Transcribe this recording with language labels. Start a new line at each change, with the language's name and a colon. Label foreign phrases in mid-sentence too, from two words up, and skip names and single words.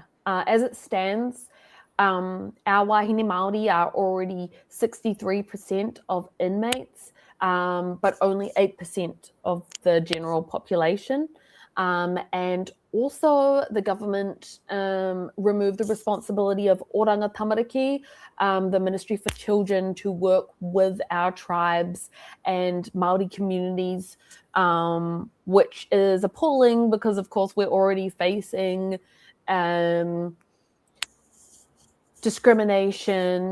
English: As it stands, our
Māori: wāhine Māori
English: are already 63% of inmates, but only 8% of the general population. And also the government removed the responsibility of oranga tamariki, the Ministry for Children, to work with our tribes and Māori communities, which is appalling because, of course, we're already facing discrimination